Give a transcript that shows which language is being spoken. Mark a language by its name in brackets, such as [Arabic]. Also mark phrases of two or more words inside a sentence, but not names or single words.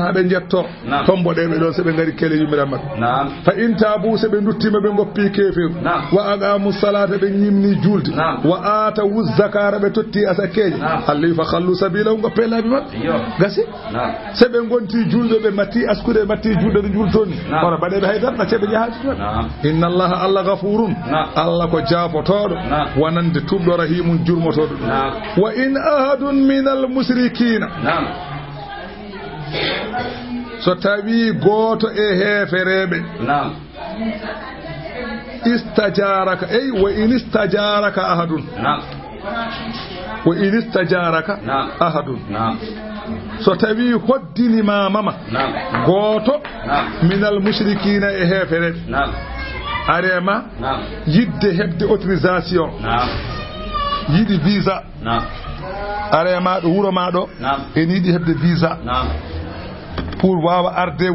[Fula] haɓe jetto tomboɗeɓe ɗon seɓe gari kele yumiraɓe mabɓe [Arabic] فإن تابوا [Fula] seɓe duttima ɓe goppi kefiru [Arabic] وأقاموا الصلاة [Fula] ɓe ñimni julde [Arabic] وآتوا الزكاة [Fula] ɓe totti asakeje Allah [Arabic] فخلوا سبيل [Fula] goppe laabi mabɓe gasi seɓe gonti julɓe ɓe matti askude matti julde ɗo jultoni kono mbaɗeɓe haydara ɗacceɓe jahaji toon [Arabic] إن الله [Fula] Allah ghafurun Allah ko jaafotoɗo wonande tuɓɗo rahimun jurmotoɗo [Arabic] وإن أحد من المشركين [Fula] so tawi goto e heefereɓe istajaraka ey [Arabic] وإن استجارك أحد وإن استجارك أحد [Fula] so tawi hoddinima mama goto [Arabic] من المشركين [Fula] e heefereɓe arema yidde hebde autorisation yiɗi visa arema ɗo wuro ma ɗo en yiɗi hebde visa pour wawa arde